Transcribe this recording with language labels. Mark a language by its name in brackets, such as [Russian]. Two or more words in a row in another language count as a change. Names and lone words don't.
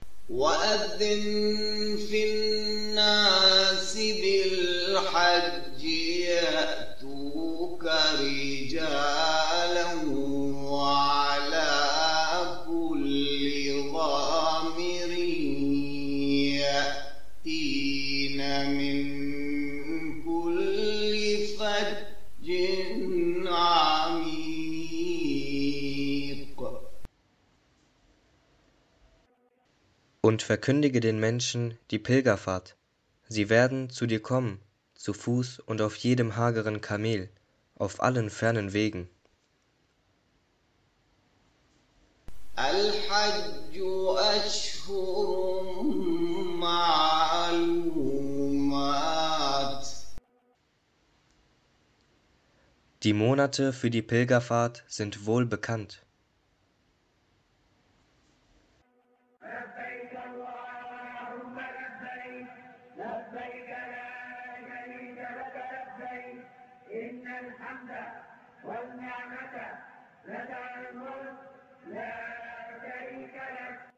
[Arabic] وأذن في الناس بالحج يأتوك رجالا وعلى كل ضامر يأتين من كل فج عميق. [German] Und verkündige den Menschen die Pilgerfahrt. Sie werden zu dir kommen, zu Fuß und auf jedem hageren Kamel, auf allen fernen Wegen. [Arabic] الحج أشهر معلومات. [German] Die Monate für die Pilgerfahrt sind wohl bekannt. [Arabic] لبيك اللهم لبيك لبيك لا شريك لك لبيك إن الحمد والنعمة لك الملك لا شريك لك.